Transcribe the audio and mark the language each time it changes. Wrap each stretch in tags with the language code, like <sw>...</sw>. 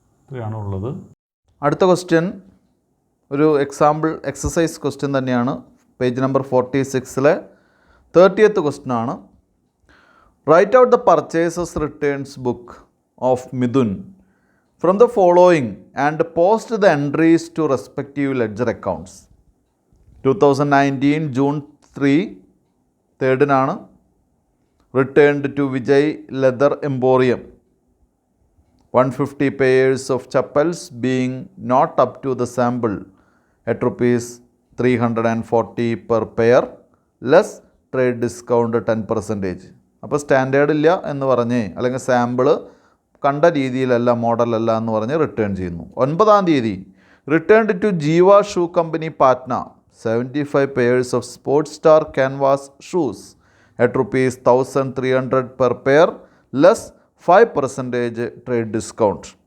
<ml>ഇത്രയാണ് ഉള്ളത്. അടുത്ത ക്വസ്റ്റ്യൻ ഒരു എക്സസൈസ് ക്വസ്റ്റ്യൻ തന്നെയാണ്. പേജ് നമ്പർ 46 30th ക്വസ്റ്റ്യൻ ആണ്.</ml> <en>Write out the purchases returns book of Midun from the following and post the entries to respective ledger accounts. 2019 June 3 3rd returned to Vijay Leather Emporium 150 pairs of chappals being not up to the sample at rupees 340 per pair less trade discount 10%.</en> <ml>അപ്പോൾ standard ഇല്ല എന്ന് പറഞ്ഞ് അല്ലെങ്കിൽ sample കണ്ട രീതിയിലല്ല, മോഡലല്ല എന്ന് പറഞ്ഞ് return ചെയ്യുന്നു.</ml> <en>9th returned to Jeeva shoe company Patna 75 pairs of sports star canvas shoes at rupees 1,300 per pair less 5% trade discount.</en>